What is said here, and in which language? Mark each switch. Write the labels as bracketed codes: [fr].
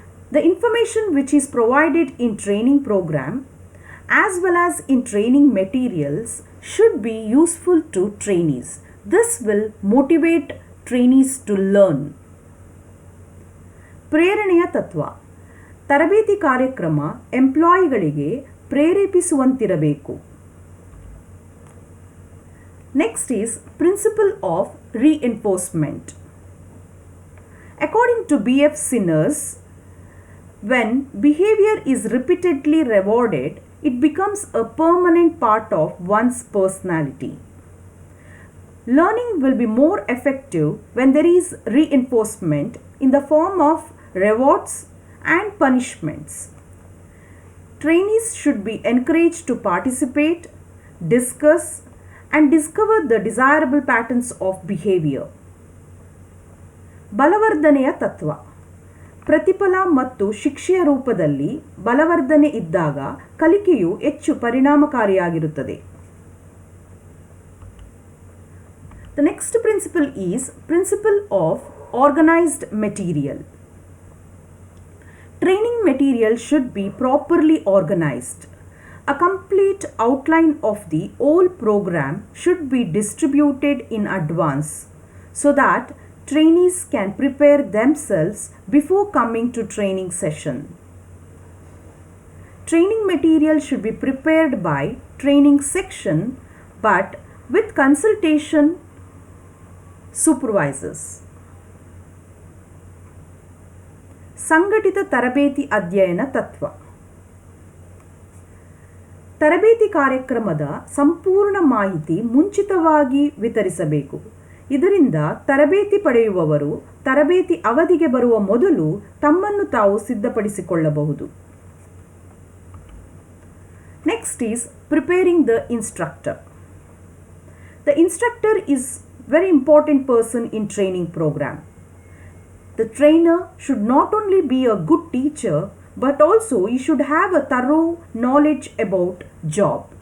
[en] The information which is provided in training program as well as in training materials should be useful to trainees. This will motivate trainees to learn. [kn] ಪ್ರೇರಣೆಯ ತತ್ವ. ತರಬೇತಿ ಕಾರ್ಯಕ್ರಮ ಎಂಪ್ಲಾಯಿಗಳಿಗೆ ಪ್ರೇರೇಪಿಸುವಂತಿರಬೇಕು. [en] Next is principle of reinforcement. According to B.F. Sinners, when behavior is repeatedly rewarded, it becomes a permanent part of one's personality. Learning will be more effective when there is reinforcement in the form of rewards and punishments. Trainees should be encouraged to participate, discuss, and discover the desirable patterns of behavior. [kn] ಬಲವರ್ಧನೆಯ ತತ್ವ. ಪ್ರತಿಫಲ ಮತ್ತು ಶಿಕ್ಷೆಯ ರೂಪದಲ್ಲಿ ಬಲವರ್ಧನೆ ಇದ್ದಾಗ ಕಲಿಕೆಯು ಹೆಚ್ಚು ಪರಿಣಾಮಕಾರಿಯಾಗಿರುತ್ತದೆ. [en] The next principle is principle of organized material. Training material should be properly organized. A complete outline of the whole program should be distributed in advance so that trainees can prepare themselves before coming to training session. Training material should be prepared by training section but with consultation supervisors. [kn] ಸಂಘಟಿತ ತರಬೇತಿ ಅಧ್ಯಯನ ತತ್ವ. ತರಬೇತಿ ಕಾರ್ಯಕ್ರಮದ ಸಂಪೂರ್ಣ ಮಾಹಿತಿ ಮುಂಚಿತವಾಗಿ ವಿತರಿಸಬೇಕು. ಇದರಿಂದ ತರಬೇತಿ ಪಡೆಯುವವರು ತರಬೇತಿ ಅವಧಿಗೆ ಬರುವ ಮೊದಲು ತಮ್ಮನ್ನು ತಾವು ಸಿದ್ಧಪಡಿಸಿಕೊಳ್ಳಬಹುದು. [en] Next is preparing the instructor. The instructor is very important person in training program. The trainer should not only be a good teacher but also he should have a thorough knowledge about job.